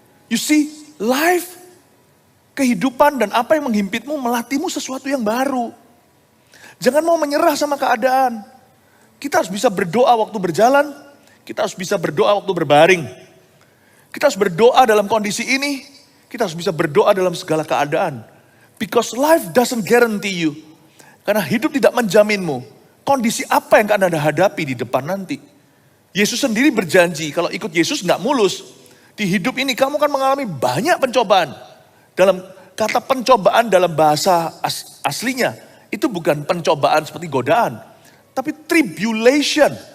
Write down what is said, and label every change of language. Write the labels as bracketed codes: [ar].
[en] You see, life, [id] kehidupan dan apa yang menghimpitmu melatihmu sesuatu yang baru. Jangan mau menyerah sama keadaan. Kita harus bisa berdoa waktu berjalan. Kita harus bisa berdoa waktu berbaring. Kita harus berdoa dalam kondisi ini. Kita harus bisa berdoa dalam segala keadaan. [en] Because life doesn't guarantee you. [id] Karena hidup tidak menjaminmu. Kondisi apa yang akan Anda hadapi di depan nanti. Yesus sendiri berjanji kalau ikut Yesus nggak mulus. Di hidup ini kamu akan mengalami banyak pencobaan. Dalam kata pencobaan dalam bahasa aslinya. Itu bukan pencobaan seperti godaan. Tapi tribulation.